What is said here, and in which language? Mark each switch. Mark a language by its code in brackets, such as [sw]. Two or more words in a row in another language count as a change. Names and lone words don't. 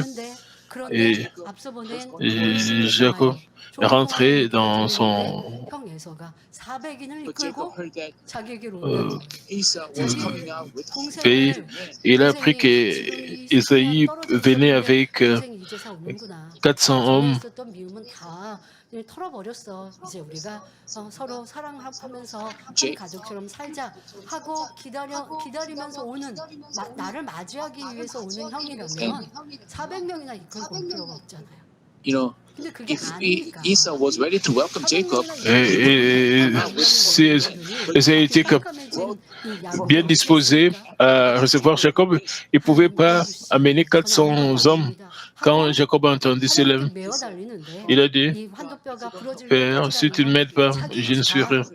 [fr] Et Jacob est rentré dans son pays. Il a appris qu'Ésaïe venait avec 400 hommes. [ko] 털어버렸어. 이제 우리가 서로 사랑하면서 한 가족처럼 살자 하고 기다리면서 오는 나를 맞이하기 위해서 오는 형이라면 400명이나 이끌고 올 필요가 없잖아요. [en] You know, if Esau was ready to welcome Jacob, [fr] si Ésaü était bien disposé à recevoir Jacob, il ne pouvait pas amener 400 hommes. Quand Jacob a entendu cela, il a dit, Père, si tu ne m'aides pas, je ne suis rien.